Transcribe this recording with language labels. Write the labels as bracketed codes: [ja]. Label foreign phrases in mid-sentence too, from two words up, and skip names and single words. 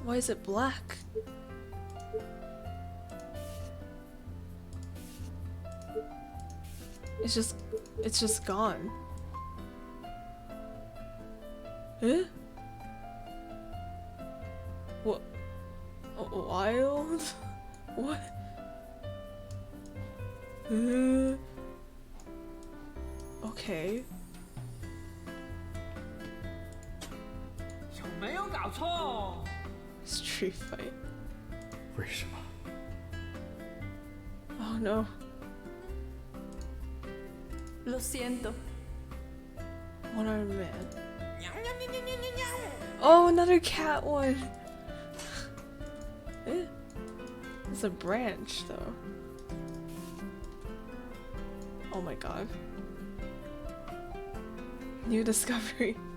[en] Why is it black? It's just gone. Eh? What? Wild? What? Okay. [zh] 有没有搞错？ [en] Street fight. [zh] 为什么？ [en] Oh no. [es] Lo siento. [en] One-armed man. Oh, another cat one! Eh? It's a branch, though. Oh my god. New discovery.